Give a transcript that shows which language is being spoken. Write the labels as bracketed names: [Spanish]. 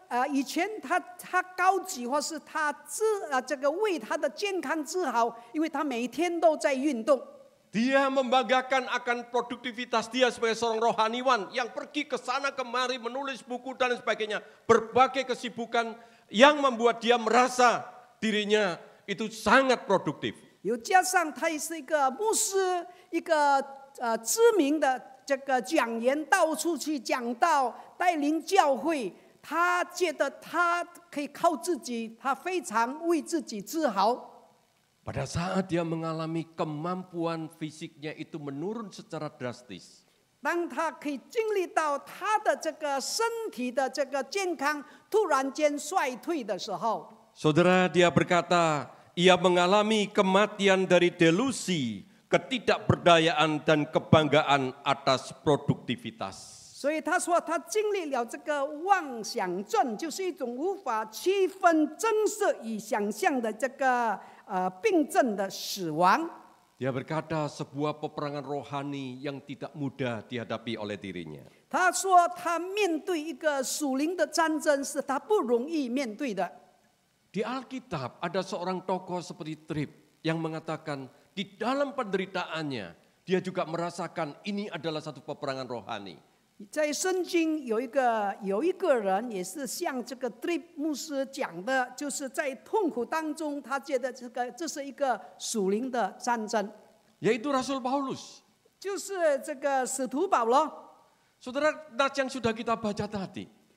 [Chinese] 以前他高举或是他为他的健康自豪，因为他每天都在运动。 [Indonesian] Dia membanggakan akan produktivitas dia sebagai seorang rohaniwan yang pergi ke sana kemari menulis buku dan sebagainya. Berbagai kesibukan yang membuat dia merasa dirinya itu sangat produktif. [Chinese] 又加上他也是一个牧师，一个知名的讲员，到处去讲道，带领教会。他觉得他可以靠自己，他非常为自己自豪。 [Indonesian] Pada saat dia mengalami kemampuan fisiknya itu menurun secara drastis. [Chinese] 当他可以经历到他的身体的健康突然间衰退的时候， [Indonesian] Saudara, dia berkata, ia mengalami kematian dari delusi, ketidakberdayaan dan kebanggaan atas produktivitas. [Chinese] 所以他说他经历了妄想症，就是一种无法区分真实与想象的病症的死亡。 [Indonesian] Dia berkata sebuah peperangan rohani yang tidak mudah dihadapi oleh dirinya. [Chinese] 他说他面对一个属灵的战争是他不容易面对的。 [Indonesian] Di Alkitab ada seorang tokoh seperti Tripp yang mengatakan di dalam penderitaannya dia juga merasakan ini adalah satu peperangan rohani. [Chinese] 在圣经有一个人也是像Tripp 牧师讲的，就是在痛苦当中，他觉得这是一个属灵的战争， [Indonesian] Yaitu Rasul Paulus. [Chinese] 就是使徒保罗。 [Indonesian] Saudara, nas yang sudah kita baca tadi,